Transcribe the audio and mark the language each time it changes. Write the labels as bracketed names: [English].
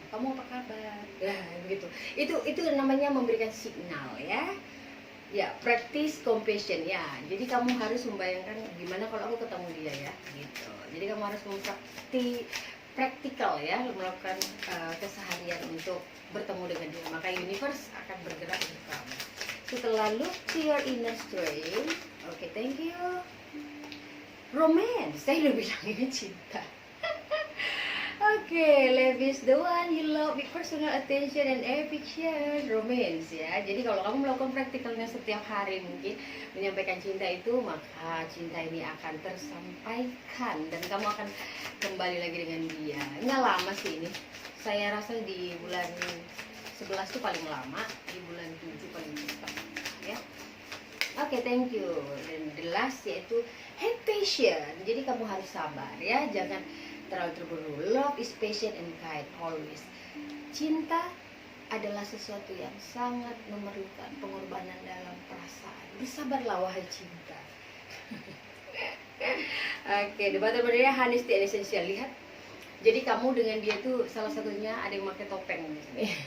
[Indonesian] Kamu apa kabar? Ya, begitu. Itu namanya memberikan signal ya. Ya, [English] practice compassion [Indonesian] ya. Jadi kamu harus membayangkan gimana kalau aku ketemu dia ya, gitu. Jadi kamu harus praktikal ya, melakukan keseharian untuk bertemu dengan dia. Maka universe akan bergerak untuk kamu. Setelah [English] look to your inner strength. Oke, thank you. Romance, [Indonesian] saya udah bilang ini cinta. [English] Oke, love is the one you love with personal attention and affection. [Indonesian] Romance ya. Jadi kalau kamu melakukan praktikalnya setiap hari, mungkin menyampaikan cinta itu, maka cinta ini akan tersampaikan dan kamu akan kembali lagi dengan dia. Nggak lama sih ini. Saya rasa di bulan 11 itu paling lama, di bulan 7 paling cepat ya. Oke, thank you. Dan [English] the last [Indonesian] yaitu [English] have patience. [Indonesian] Jadi kamu harus sabar ya, jangan terlalu terburu-buru. [English] Love is patient and kind always. [Indonesian] Cinta adalah sesuatu yang sangat memerlukan pengorbanan dalam perasaan. Bersabarlah wahai cinta. Oke, debat berdaya [English] honesty and essential. [Indonesian] Lihat Jadi kamu dengan dia tuh salah satunya ada yang pakai topeng di sini.